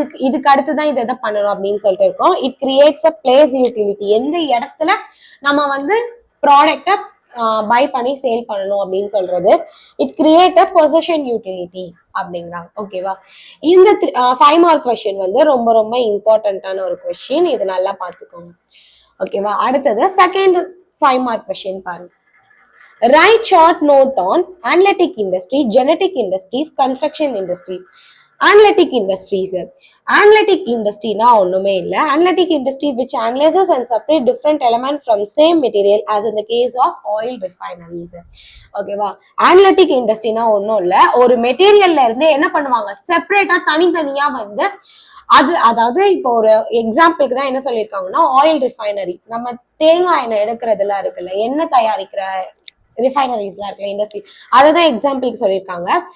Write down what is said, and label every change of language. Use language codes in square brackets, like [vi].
[ta] இதுக்கு அடுத்துதான் இதை எதை பண்ணணும் அப்படின்னு சொல்லிட்டு இருக்கோம். [en] it creates a place utility, [ta] எந்த இடத்துல நம்ம வந்து ப்ராடக்டை பை பண்ணி சேல் பண்ணணும் அப்படின்னு சொல்றது. [en] it create a position utility [ta] அப்படிங்கிறாங்க. ஓகேவா. இந்த 5 மார்க் கொஸ்டின் வந்து ரொம்ப ரொம்ப இம்பார்ட்டன்டான ஒரு கொஸ்டின், இது நல்லா பார்த்துக்கோங்க. ஓகேவா. அடுத்தது செகண்ட் 5 மார்க் கொஸ்டின் பாருங்க. [en] Write short note on analytic industry, genetic industries, construction industry. Analytic industries. Analytic industry [ta] na onnume illa. [en] Analytic industry which analyzes and separate different elements from same material as in the case of oil refineries. [ta] Okay va. Analytic industry na onnum illa, ஒரு மெட்டீரியல்ல இருந்து என்ன பண்ணுவாங்க, செப்பரேட்டா தனித்தனியா வந்து அது, அதாவது இப்போ ஒரு எக்ஸாம்பிளுக்கு தான் என்ன சொல்லியிருக்காங்கன்னா, ஆயில் ரிஃபைனரி, நம்ம தேங்காய் எண்ணெய் எடுக்கிறதுலாம் இருக்குல்ல, எண்ணெய் தயாரிக்கிற ரிஃபைனரிஸ்லாம் இருக்குல்ல, இண்டஸ்ட்ரி, அதுதான் எக்ஸாம்பிளுக்கு சொல்லியிருக்காங்க.